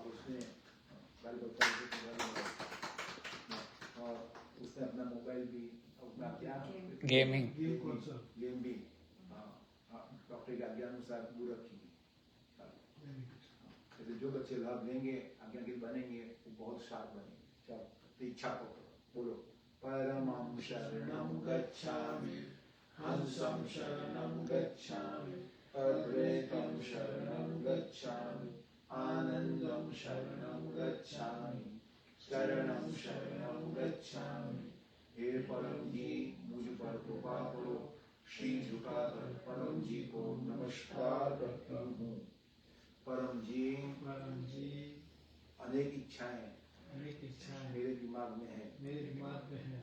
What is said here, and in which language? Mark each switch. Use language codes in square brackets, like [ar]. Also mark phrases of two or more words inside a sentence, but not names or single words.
[hi] और उसने और उसने अपना मोबाइल भी अपना क्या गेम भी डॉक्टर के आज्ञानुसार दूर रखी। जो बच्चे लाभ लेंगे आज्ञाकारी बनेंगे वो बहुत शार्प बनेंगे। चलो तो इच्छा को बोलो, [sa] परमं शरणं गच्छामि, हंसं शरणं गच्छामि, अद्वैतं शरणं गच्छामि, आनंदं शरणं गच्छामि, शरणं शरणं गच्छामि। [hi] हे परम जी मुझ पर कृपा करो। श्री झुकाकर परम जी को नमस्कार करता हूँ। परम जी अनेक इच्छाएं मेरे दिमाग में है।